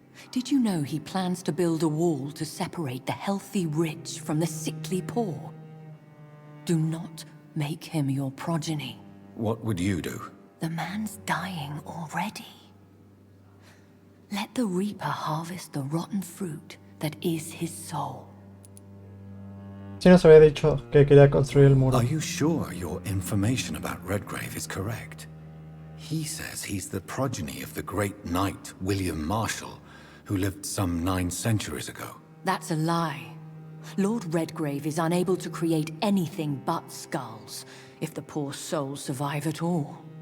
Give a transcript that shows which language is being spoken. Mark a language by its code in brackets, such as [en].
[en] Did you know he plans to build a wall to separate the healthy rich from the sickly poor? Do not make him your progeny. What would you do? The man's dying already. Let the reaper harvest the rotten fruit that is his soul. [es] sí nos había dicho que quería construir el muro. [en] Are you sure your information about Redgrave is correct? He says he's the progeny of the great knight William Marshall, who lived some 9 centuries ago. That's a lie. Lord Redgrave is unable to create anything but skulls, if the poor souls survive at all.